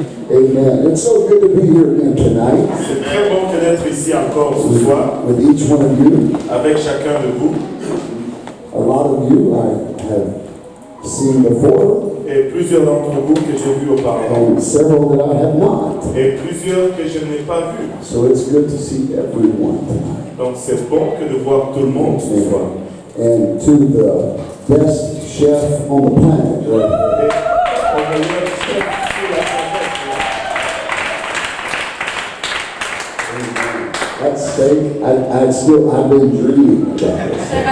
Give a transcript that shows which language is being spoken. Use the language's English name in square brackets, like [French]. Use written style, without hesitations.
[English] Amen. It's so good to be here again tonight. [French] C'est très bon d'être ici encore ce soir [English] With each one of you. [French] avec chacun de vous. [English] A lot of you I have seen before. [French] Et plusieurs d'entre vous que j'ai vus auparavant. [English] And several that I have not. [French] Et plusieurs que je n'ai pas vus. [English] So it's good to see everyone tonight. [French] Donc c'est bon que de voir tout le monde ce soir. [English] And to the best chef on the planet, right? [French] Et au meilleur chef sur la planète. [English] That steak, I've been dreaming about this.